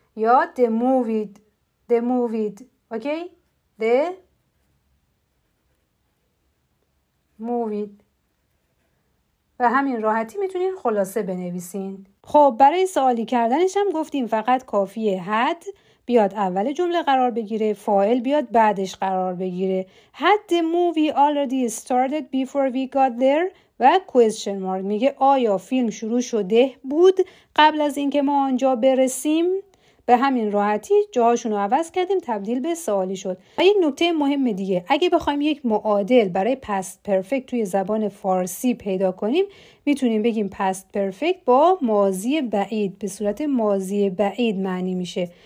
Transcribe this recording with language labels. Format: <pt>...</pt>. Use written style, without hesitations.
<fa>یا</fa> <en>the movie okay? the movie.</en> <fa>و همین راحتی میتونین خلاصه بنویسین. خب برای سوالی کردنش هم گفتیم فقط کافیه had بیاد اول جمله قرار بگیره، فاعل بیاد بعدش قرار بگیره.</fa> <en>Had the movie already started before we got there و question mark.</en> <fa>میگه آیا فیلم شروع شده بود قبل از اینکه ما آنجا برسیم؟ به همین راحتی جاهاشون رو عوض کردیم، تبدیل به سوالی شد. و یک نکته مهم دیگه، اگه بخوایم یک معادل برای past perfect توی زبان فارسی پیدا کنیم، میتونیم بگیم past perfect با ماضی بعید به صورت ماضی بعید معنی میشه.</fa>